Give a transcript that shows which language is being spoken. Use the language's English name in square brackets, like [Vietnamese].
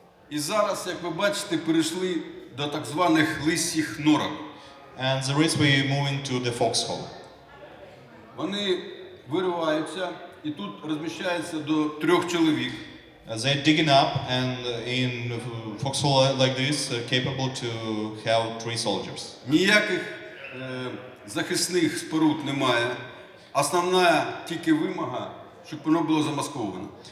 [Ukrainian] І зараз, як ви бачите, перейшли до так званих лисіх норок. [English] And the rest we moving to the foxhole. [Ukrainian] Вони вириваються і тут розміщається до 3 чоловік. [English] They're digging up and in foxhole like this capable to have 3 soldiers. [Ukrainian] Ніяких захисних споруд немає. Основна тільки вимога, щоб воно було замасковано.